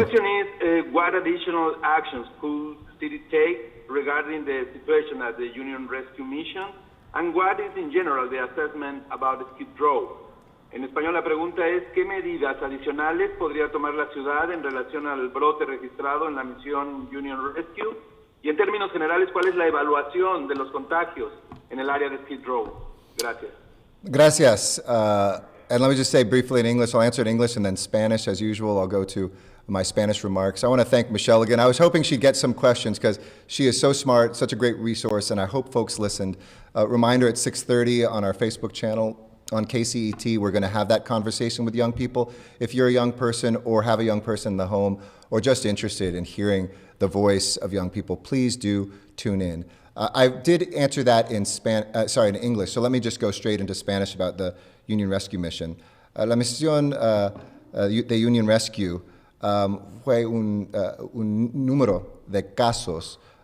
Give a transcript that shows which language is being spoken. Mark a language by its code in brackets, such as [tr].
[en] The question is, what additional actions could city take regarding the situation at the Union Rescue Mission? And what is, in general, the assessment about Skid Row? [es] En español, la pregunta es, ¿qué medidas adicionales podría tomar la ciudad en relación al brote registrado en la misión Union Rescue? Y en términos generales, ¿cuál es la evaluación de los contagios en el área de Skid Row? Gracias. Gracias. [en] And let me just say briefly in English, I'll answer in English and then Spanish. As usual, I'll go to my Spanish remarks. I want to thank Michelle again. I was hoping she'd get some questions because she is so smart, such a great resource, and I hope folks listened. Reminder at 6:30 on our Facebook channel on KCET, we're going to have that conversation with young people. If you're a young person or have a young person in the home or just interested in hearing the voice of young people, please do tune in. I did answer that in in English, so let me just go straight into Spanish about the Union Rescue Mission. [es] La misión de Union Rescue fue un número de casos.